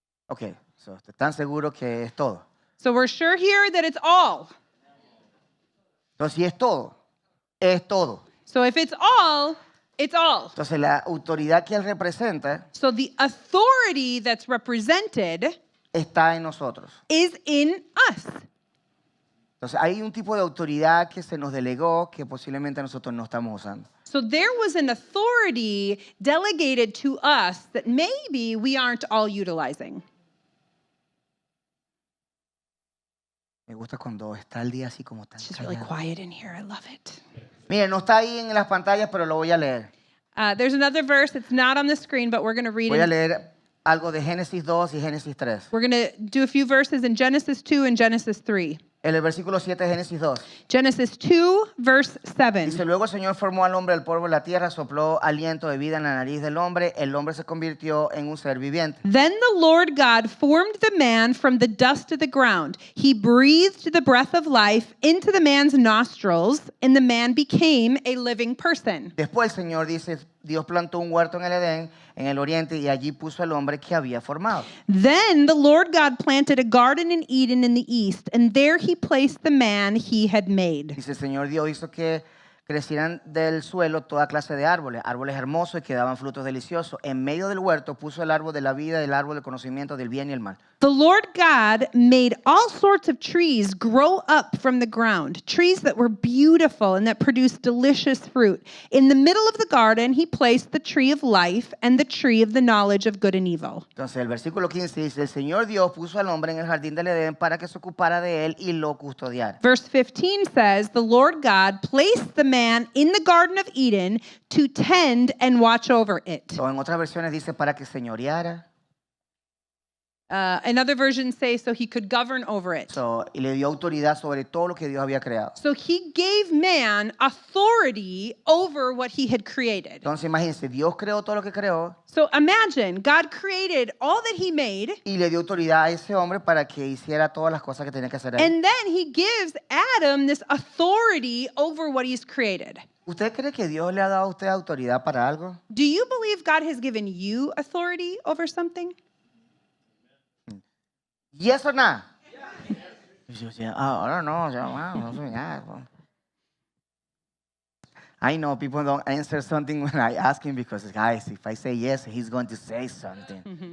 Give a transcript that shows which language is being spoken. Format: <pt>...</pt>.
<es>Ok, so, ¿están seguros que es todo?</es> <en>So we're sure here that it's all.</en> <es>Entonces, si es todo, es todo.</es> <en>So if it's all, it's all.</en> <es>Entonces, la autoridad que Él representa</es> <en>So the authority that's represented</en> <es>está en nosotros.</es> <en>is in us.</en> <es>Entonces, hay un tipo de autoridad que se nos delegó que posiblemente nosotros no estamos usando.</es> <en>So there was an authority delegated to us that maybe we aren't all utilizing.</en> <es>Me gusta cuando está el día así como tan</es> <en>It's just really</en> <es>callado.</es> <en>quiet in here. I love it.</en> <es>Miren, no está ahí en las pantallas, pero lo voy a leer.</es> <en>There's another verse. It's not on the screen, but we're going to read</en> <es>Voy a</es> <en>it.</en> <es>leer algo de Génesis 2 y Génesis 3.</es> <en>We're going to do a few verses in Genesis 2 and Genesis 3.</en> <es>En el versículo 7 de Génesis 2.</es> <en>Genesis 2, verse 7.</en> <es>Dice, luego el Señor formó al hombre del polvo de la tierra, sopló aliento de vida en la nariz del hombre, el hombre se convirtió en un ser viviente.</es> <en>Then the Lord God formed the man from the dust of the ground. He breathed the breath of life into the man's nostrils, and the man became a living person.</en> <es>Después el Señor dice, Dios plantó un huerto en el Edén, en el oriente, y allí puso al hombre que había formado.</es> <en>Then the Lord God planted a garden in Eden in the east, and there he placed the man he had made.</en> <es>Dice, el Señor Dios hizo que crecieran del suelo toda clase de árboles, árboles hermosos y que daban frutos deliciosos. En medio del huerto puso el árbol de la vida, el árbol del conocimiento del bien y el mal.</es> <en>The Lord God made all sorts of trees grow up from the ground, trees that were beautiful and that produced delicious fruit. In the middle of the garden, he placed the tree of life and the tree of the knowledge of good and evil.</en> <es>Entonces el versículo 15 dice, el Señor Dios puso al hombre en el jardín del Edén para que se ocupara de él y lo custodiara.</es> <en>Verse 15 says, the Lord God placed the man in the Garden of Eden to tend and watch over it.</en> <es>O en otras versiones dice para que señoreara.</es> <en>And other versions say so he could govern over it.</en> <es>Y le dio autoridad sobre todo lo que Dios había creado.</es> <en>So he gave man authority over what he had created.</en> <es>Entonces imagínense, Dios creó todo lo que creó</es> <en>So imagine God created all that he made,</en> <es>y le dio autoridad a ese hombre para que hiciera todas las cosas que tenía que hacer él.</es> <en>and then he gives Adam this authority over what he's created.</en> <es>¿Usted cree que Dios le ha dado a usted autoridad para algo?</es> <en>Do you believe God has given you authority over something? Yes or no?</en> <es>Yo decía,</es> <en>I don't know.</en> <es>No sé nada.</es> <en>I know people don't answer something when I ask him because, guys, if I say yes, he's going to say something.</en>